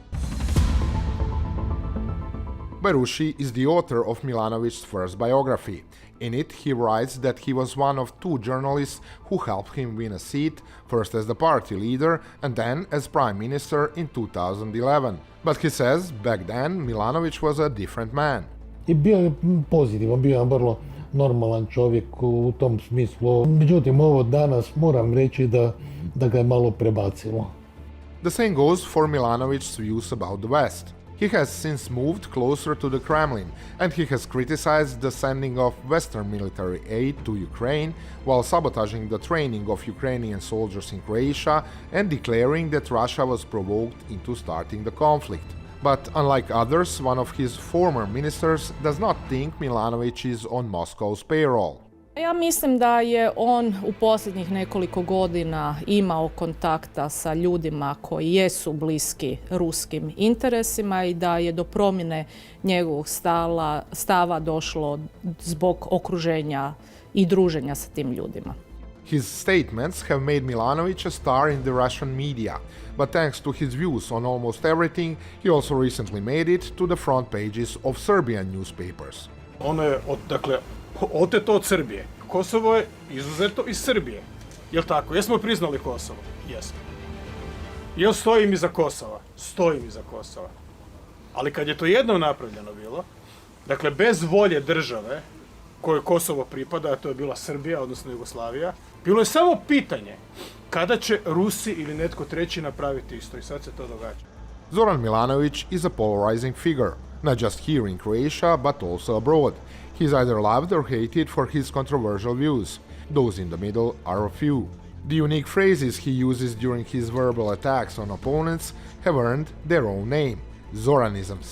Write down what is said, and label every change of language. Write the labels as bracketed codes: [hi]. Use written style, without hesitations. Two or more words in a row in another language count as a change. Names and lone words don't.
[en] Berushi is the author of Milanovic's first biography. In it, he writes that he was one of two journalists who helped him win a seat, first as the party leader and then as prime minister in 2011. But he says back then Milanovic was a different man. [hr] I bio je pozitivan, bio je vrlo normalan čovjek u tom smislu. Međutim, ovo danas moram reći da ga je malo prebacilo. [en] The same goes for Milanovic's views about the West. He has since moved closer to the Kremlin, and he has criticized the sending of Western military aid to Ukraine while sabotaging the training of Ukrainian soldiers in Croatia and declaring that Russia was provoked into starting the conflict. But unlike others, one of his former ministers does not think Milanovic is on Moscow's payroll. [hr] Ja mislim da je on u posljednjih nekoliko godina imao kontakta sa ljudima koji jesu bliski ruskim interesima i da je do promjene njegovog stava došlo zbog okruženja i druženja sa tim ljudima. [en] His statements have made Milanovic a star in the Russian media, but thanks to his views on almost everything, he also recently made it to the front pages of Serbian newspapers. [hr] Ono je, oteto od Srbije. Kosovo je izuzeto iz Srbije. Jel' tako? Jesmo priznali Kosovo? Jesmo. Jel' stojim iza Kosova? Stojim iza Kosova. Ali kad je to jednom napravljeno bilo, dakle bez volje države kojoj Kosovo pripada, a to je bila Srbija, odnosno Jugoslavija, bilo je samo pitanje kada će Rusi ili netko treći napraviti isto. I sad se to događa. [en] Zoran Milanovic is a polarizing figure, not just here in Croatia, but also abroad. He is either loved or hated for his controversial views. Those in the middle are a few. The unique phrases he uses during his verbal attacks on opponents have earned their own name, Zoranisms.